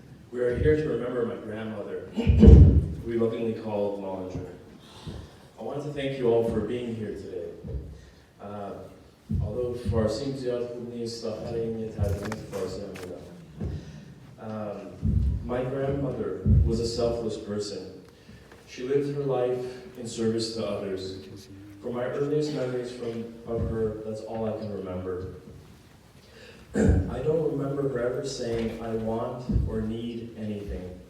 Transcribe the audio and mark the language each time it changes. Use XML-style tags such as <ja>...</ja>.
<en>We are here to remember my grandmother, we lovingly called Maman Joon. I want to thank you all for being here today. Although</en> <fa>فارسیم زیاد خوب نیست، آخر این یه ترجمه فارسی هم بدم.</fa> <en>My grandmother was a selfless person. She lived her life in service to others. From my earliest memories of her, that's all I can remember. I don't remember her ever saying, I want or need anything.</en>